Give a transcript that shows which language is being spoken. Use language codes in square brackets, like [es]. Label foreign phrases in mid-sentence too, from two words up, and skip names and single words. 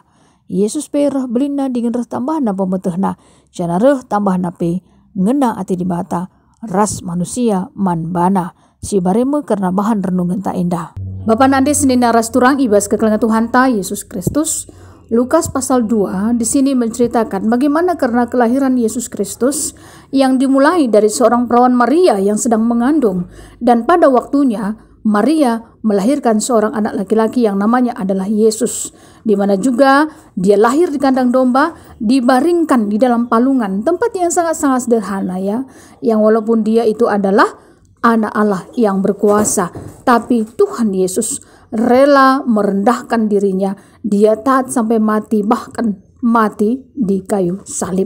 [btx] Yesus pe reh belinna dengan reh tambahna pemetehna. Jana reh tambahna pe ngena ati di bata. Ras manusia man bana. Si bareme karena bahan renungan ta enda. Bapa nande senina ras turang ibas kekelengan Tuhan ta Yesus Kristus. [id] Lukas pasal 2 di sini menceritakan bagaimana karena kelahiran Yesus Kristus yang dimulai dari seorang perawan Maria yang sedang mengandung, dan pada waktunya Maria melahirkan seorang anak laki-laki yang namanya adalah Yesus, di mana juga dia lahir di kandang domba, dibaringkan di dalam palungan, tempat yang sangat-sangat sederhana ya, yang walaupun dia itu adalah anak Allah yang berkuasa, tapi Tuhan Yesus rela merendahkan dirinya, dia taat sampai mati, bahkan mati di kayu salib.